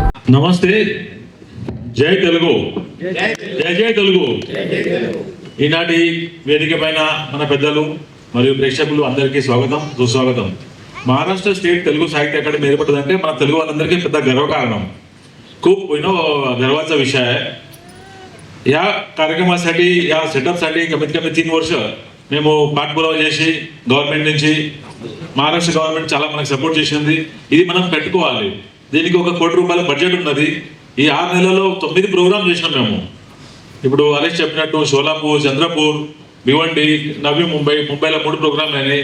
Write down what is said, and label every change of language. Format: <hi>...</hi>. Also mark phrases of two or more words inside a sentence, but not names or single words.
<te>నమస్తే. జై తెలుగు, జై జై తెలుగు. ఈనాటి వేదిక పైన మన పెద్దలు మరియు ప్రేక్షకులు అందరికీ స్వాగతం, సుస్वागतम. महाराष्ट्र स्टेट तेलुगू साहित्य अकादमी ఏర్పడిందంటే మన తెలుగు వాళ్ళందరికీ పెద్ద గర్వకారణం.</te> <mr>खूप गर्वाचा विषय आहे. या कार्यक्रमासाठी, या सेटअपसाठी कमीत कमी 3 वर्ष</mr> <te>మేము పాఠపురావ చేసి గవర్నమెంట్ నుంచి మహారాష్ట్ర గవర్నమెంట్ చాలా మనకు సపోర్ట్ చేసింది. ఇది మనం పెట్టుకోవాలి. దీనికి 1 కోటి రూపాయల బడ్జెట్ ఉన్నది. ఈ 6 నెలల్లో 9 ప్రోగ్రామ్ చేసినాం మేము. ఇప్పుడు హరీష్ చెప్పినట్టు షోలాపూర్, చంద్రపూర్, భివండి, నవీ ముంబైలో 3 ప్రోగ్రాంలు అయినాయి.</te>